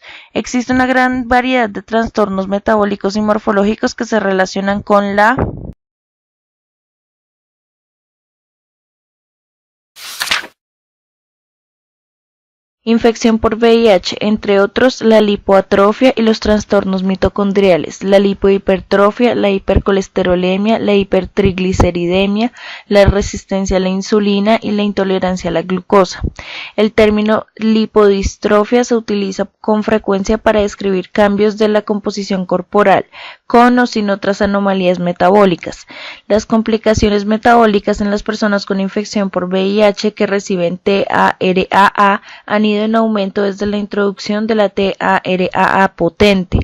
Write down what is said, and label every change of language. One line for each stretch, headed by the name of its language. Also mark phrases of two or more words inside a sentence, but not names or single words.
Spanish: Existe una gran variedad de trastornos metabólicos y morfológicos que se relacionan con la infección por VIH, entre otros la lipoatrofia y los trastornos mitocondriales, la lipohipertrofia, la hipercolesterolemia, la hipertrigliceridemia, la resistencia a la insulina y la intolerancia a la glucosa. El término lipodistrofia se utiliza con frecuencia para describir cambios de la composición corporal, con o sin otras anomalías metabólicas. Las complicaciones metabólicas en las personas con infección por VIH que reciben TARAA han ido en aumento desde la introducción de la TARAA potente.